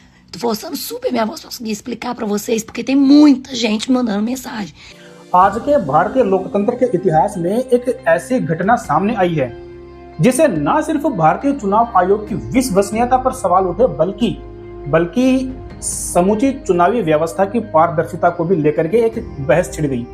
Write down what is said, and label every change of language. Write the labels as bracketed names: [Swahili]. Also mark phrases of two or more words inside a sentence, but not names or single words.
[Portuguese] Vou usando super minha voz para conseguir explicar para vocês, porque tem muita gente mandando mensagem. [Hindi] आज के भारतीय लोकतंत्र के इतिहास में एक ऐसी घटना सामने आई है जिसे न सिर्फ भारतीय चुनाव आयोग की विश्वसनीयता पर सवाल उठे बल्कि समूची चुनावी व्यवस्था की पारदर्शिता को भी लेकर के एक बहस छिड़ गई।